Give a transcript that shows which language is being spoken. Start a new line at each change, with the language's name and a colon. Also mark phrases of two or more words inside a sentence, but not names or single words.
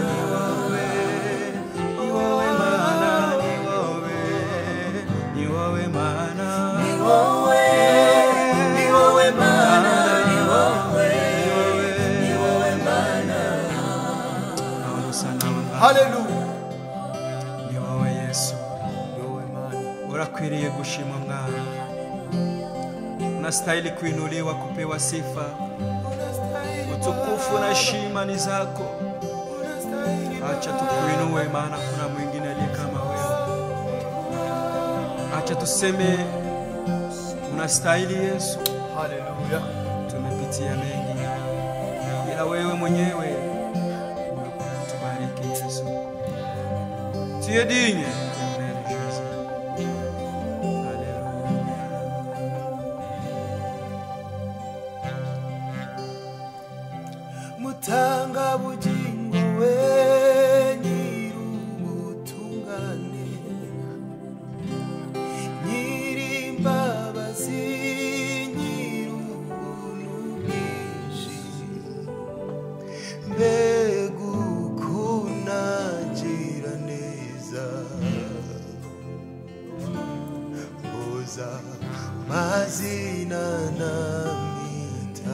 Swahili: Ni wewe, ni wewe Bwana, ni wewe, ni wewe Bwana. Hallelujah.
Kinyarwanda: Ni wowe Yesu, urakwiriye gushimwa Mwana,
Swahili: unastahili kuinuliwa, kupewa sifa, utukufu na heshima ni zako. Acha tukuinue, maana kuna mwingine aliye kama wewe. Acha tuseme unastahili Yesu. Hallelujah. Tumepitia mengi, ila wewe mwenyewe tubariki Yesu.
French: Tu es digne, éternel Jésus. Alléluia.
Kinyarwanda: Mutanga bugingo we nyir'ubutungane, nyir'imbabazi, nyir'ubuntu bwinshi, mbega ukuntu agira neza, mbuza mazina namwita,